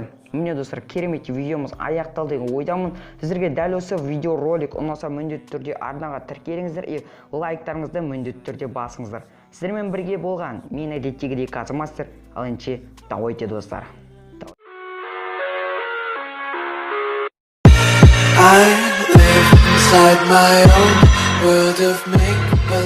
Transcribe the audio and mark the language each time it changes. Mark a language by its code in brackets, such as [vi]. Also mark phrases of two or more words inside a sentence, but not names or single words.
[kk] Міне достар, керемет видеомыз аяқталды деген ойдамын. Сіздерге дәл осы видеоролик ұнаса міндетті түрде арнаға тіркеліңіздер и лайктарыңызды міндетті түрде басыңыздар. Сіздермен бірге болған мен әдеттегідей Казмастер. Ал енді давайте достар. [en] I live inside my own world of make